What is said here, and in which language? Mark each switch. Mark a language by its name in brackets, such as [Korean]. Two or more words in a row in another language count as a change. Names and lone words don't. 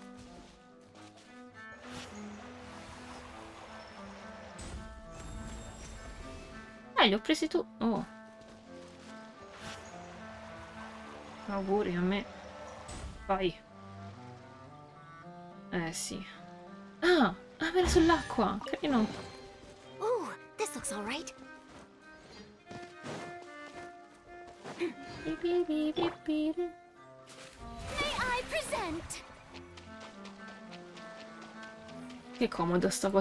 [Italian] Li ho presi tu. Oh. Auguri a me. Vai. Sì. Ah! Ah, era sull'acqua! Carino. [English] Ooh, this looks alright. Bi, bi, bi, bi, bi. May I present? [Italian] Che comoda sta cosa.